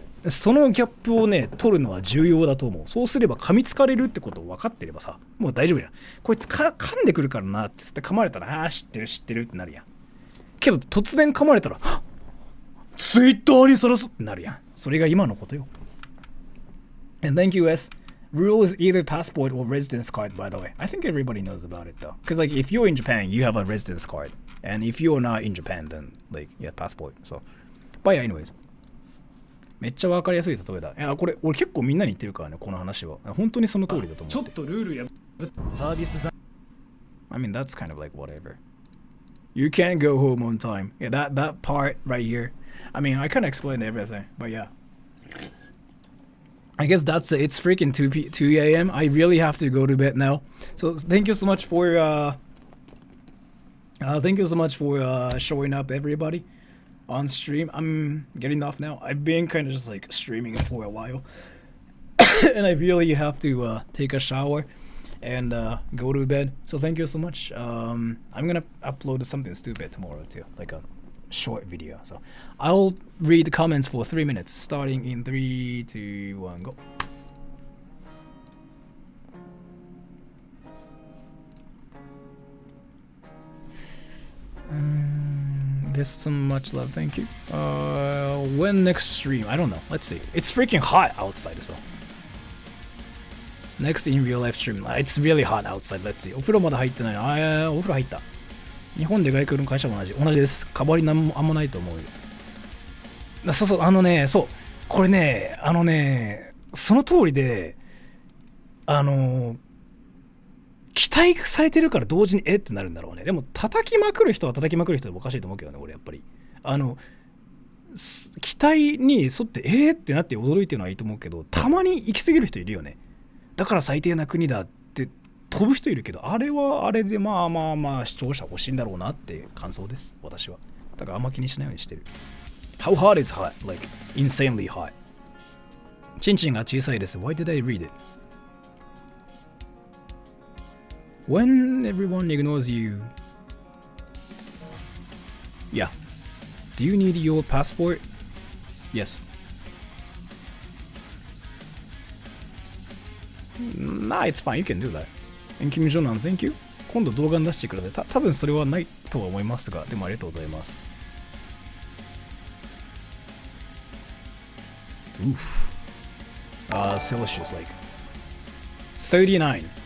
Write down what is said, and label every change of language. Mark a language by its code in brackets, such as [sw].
[ja] そのギャップをね、取るのは重要だと思う。そうすれば噛みつかれるってことを分かってればさ、もう大丈夫じゃん。こいつ噛んでくるからなってって噛まれたら、あー知ってるってなるやん。けど突然噛まれたら、ツイッターにさらすってなるやん。それが今のことよ。 [en] And thank you, S. Rule is either passport or residence card, by the way. I think everybody knows about it, though. Because, like, if you're in Japan, you have a residence card. And if you're not in Japan, then, like, yeah, passport. So, but yeah, anyways. [ja] めっちゃわかりやすい例えだ。いや、これ、俺結構みんなに言ってるからね、この話は。本当にその通りだと思う。ちょっとルールやサービス [en] I mean, that's kind of like whatever. You can't go home on time. Yeah, that part right here. I mean, I can't explain everything, but yeah. I guess that's it. It's freaking 2 a.m. I really have to go to bed now. So thank you so much for showing up, everybody, on stream. I'm getting off now. I've been kind of just like streaming for a while, and I really have to take a shower and go to bed. So thank you so much. I'm gonna upload something stupid tomorrow too, like a short video. So I'll read the comments for 3 minutes, starting in 3, 2, 1, go. There's so much love, thank you. When next stream? I don't know. Let's see. It's freaking hot outside, so. Next in real life stream. It's really hot outside. Let's see. [ja] お風呂まだ入ってない。お風呂入った。日本で外国の会社も同じです。変わりなんもあんまないと思うよ。そうそう、そう、これね、その通りで、期待されてるから同時にってなるんだろうね。でも、叩きまくる人は叩きまくる人でおかしいと思うけどね、俺やっぱり。期待に沿ってってなって驚いてるのはいいと思うけど、たまに行き過ぎる人いるよね。だから最低な国だって飛ぶ人いるけど、あれはあれでまあ視聴者欲しいんだろうなって感想です、私は。だからあんま気にしないようにしてる。 [en] How hot is hot? Like, insanely hot. [ja] チンチンが小さいです。 [en] Why did I read it? When everyone ignores you. Yeah. Do you need your passport? Yes. Nah, it's fine. You can do that. And Kim Jong-un, thank you. [ja] 今度動画に出してください。多分それはないとは思いますが、でもありがとうございます。 [en] Oof. Celsius like 39.